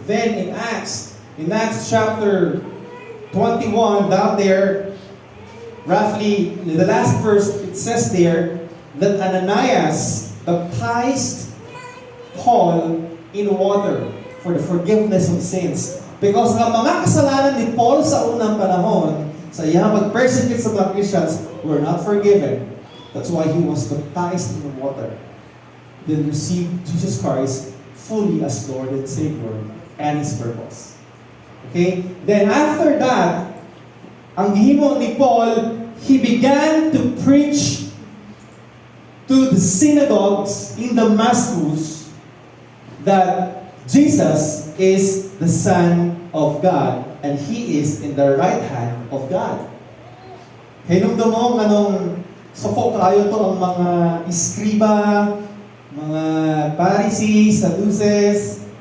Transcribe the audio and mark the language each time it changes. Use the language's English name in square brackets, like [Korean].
[English] Then in Acts chapter 21, down there, roughly in the last verse, it says there that Ananias baptized Paul in water for the forgiveness of sins. [Cebuano] Because ang mga kasalanan ni Paul sa unang panahon, sa iyang pag-persecute sa mga Christians, [English] were not forgiven. That's why he was baptized in water. Then received Jesus Christ fully as Lord and Savior and His purpose. Okay? Then after that, [Cebuano] ang gihimo ni Paul, [English] he began to preach to the synagogues in Damascus that Jesus is the Son of God and He is in the right hand of God. [Cebuano] Hinumdum mo nganong suko kayo to ang mga iskriba, mga Pharisees, Sadducees,